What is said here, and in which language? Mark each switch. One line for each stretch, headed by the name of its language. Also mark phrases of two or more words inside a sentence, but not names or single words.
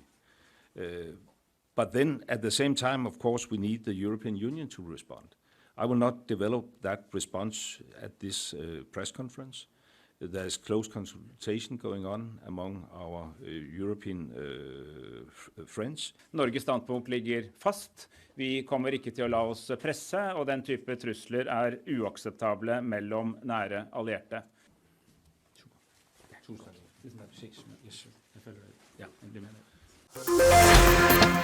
English: But then at the same time, of course, we need the European Union to respond. I will not develop that response at this press conference. There's close consultation going on among our European friends.
Norwegian: Norges standpunkt ligger fast. Vi kommer ikke til å la oss presse, og den type trusler er uakseptable mellom nære allierte.
Danish: Tusind tak.